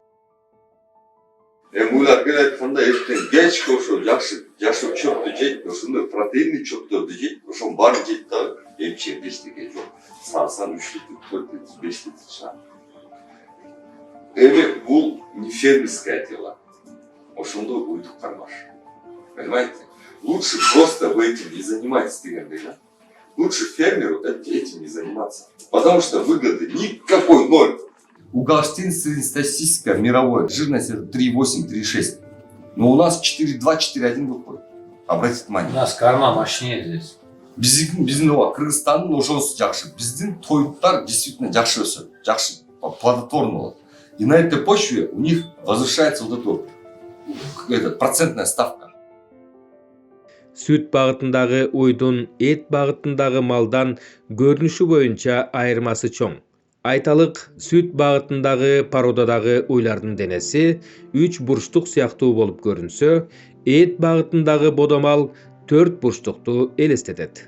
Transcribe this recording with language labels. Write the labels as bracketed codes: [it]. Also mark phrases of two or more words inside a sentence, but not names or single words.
[ky] Уйлар келатканда эштен кечке ошо жашыл чөптү жейт, ошондой протеиндүү чөптөрдү жейт, ошонун баарын жейт да эмчек эчтеке жок. Сарсан 3 литр, 4 литр, 5 литр чыгат. Эми бул [ru] не фермерское дело. [ky] Ошондой уйдук кармаш. [ru] Понимаете? Лучше просто вы этим не занимайтесь дегендей, да? Лучше фермеру этим не заниматься. Потому что выгоды никакой, ноль. У галштин среднестатистика мировой жирность 3,8, 3,6. Но у нас 4,2, 4,1 выходит. Обратите внимание. У нас корма мощнее здесь. [ky] Биздин Кыргызстандын ошонусу жакшы. Биздин тоюктар действительно жакшы өсөт, жакшы плодотворный болот. [ru] И на этой почве у них возвышается вот эта процентная ставка. [ky] Сүт багытындагы уйдун эт багытындагы малдан көрүнүшү боюнча айырмасы чоң. Айталык, сүт багытындагы породадагы уйлардын денеси 3 бурчтук сыяктуу болуп көрүнсө, эт багытындагы бодомал 4 бурчтукту элестетет.